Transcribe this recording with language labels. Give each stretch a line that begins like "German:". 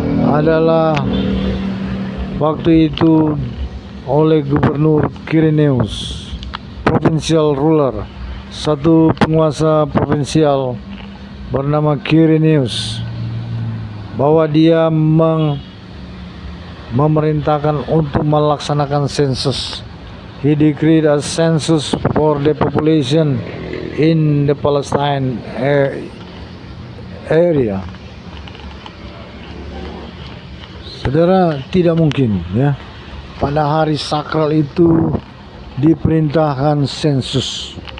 Indonesian: adalah waktu itu oleh Gubernur Quirinius,
English: provincial ruler,
Indonesian: satu penguasa provinsial bernama Quirinius, bahwa dia memerintahkan untuk melaksanakan sensus.
English: He decreed a census for the population in the Palestine area.
Indonesian: Saudara, tidak mungkin ya pada hari sakral itu diperintahkan sensus.